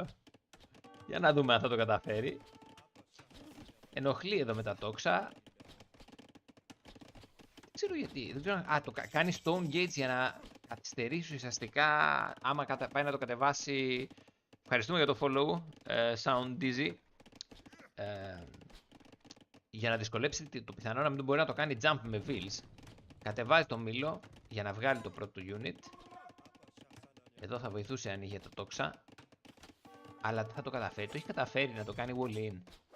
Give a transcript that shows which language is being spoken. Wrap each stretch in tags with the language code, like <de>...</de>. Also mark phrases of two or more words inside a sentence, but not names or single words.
<el>Για να δούμε αν θα το καταφέρει. Ενοχλεί εδώ με τα τόξα. Δεν ξέρω γιατί. Δεν ξέρω, το κάνει</el> <en>stone gates</en> <el>για να καθυστερήσει ουσιαστικά. Άμα πάει να το κατεβάσει. Ευχαριστούμε για το follow. Sound dizzy. Για να δυσκολέψει το πιθανό να μην μπορεί να το κάνει jump με wheels. Κατεβάζει το μήλο για να βγάλει το πρώτο unit. Εδώ θα βοηθούσε αν είχε το τόξα. Αλλά θα το καταφέρει. Το έχει καταφέρει να το κάνει</el> <en>wall in.</en>